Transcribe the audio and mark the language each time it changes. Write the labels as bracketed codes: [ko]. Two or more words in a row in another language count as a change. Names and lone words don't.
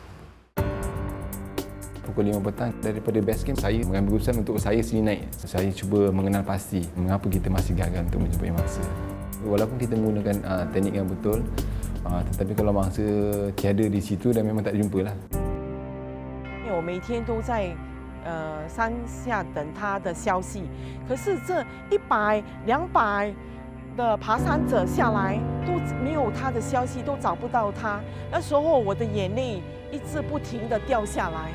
[ms] Pukul 5 petang daripada [en] base camp, [ms] saya mengambil keputusan untuk saya sendiri naik. Saya cuba mengenal pasti mengapa kita masih gagal untuk menjumpai mangsa. Walaupun kita menggunakan teknik yang betul, tetapi kalau mangsa tiada di situ dan memang tak jumpa lah. [zh] 我每天都在山下等他的消息，可是这100、200的爬山者下来都没有他的消息，都找不到他。那时候我的眼泪一直不停地掉下来。